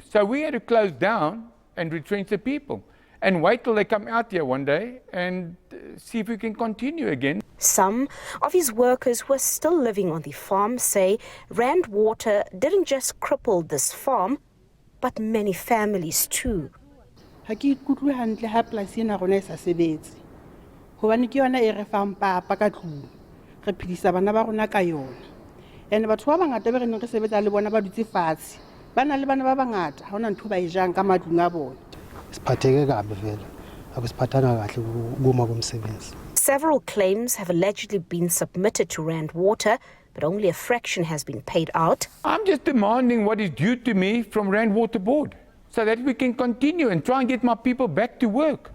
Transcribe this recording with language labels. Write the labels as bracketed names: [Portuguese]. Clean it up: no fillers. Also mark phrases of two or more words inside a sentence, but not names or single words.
[English] So we had to close down and retrench the people and wait till they come out here one day and see if we can continue again. Some of his workers who are still living on the farm say Randwater didn't just cripple this farm, but many families too. [Southern Sotho] Ha ke ikutlwe hantle ha polasi ena rona e sa sebetse. Hobane ke yona e re fang papa ka tlung. Re phedisa bana ba rona ka yona. And batho ba bangata ba re neng re sebetsa le bona ba dutse fatshe. Ba na le bana ba bangata ha hona ntho ba e jang ka matlung a bona. [English] Several claims have allegedly been submitted to Randwater, but only a fraction has been paid out. I'm just demanding what is due to me from Randwater Board so that we can continue and try and get my people back to work.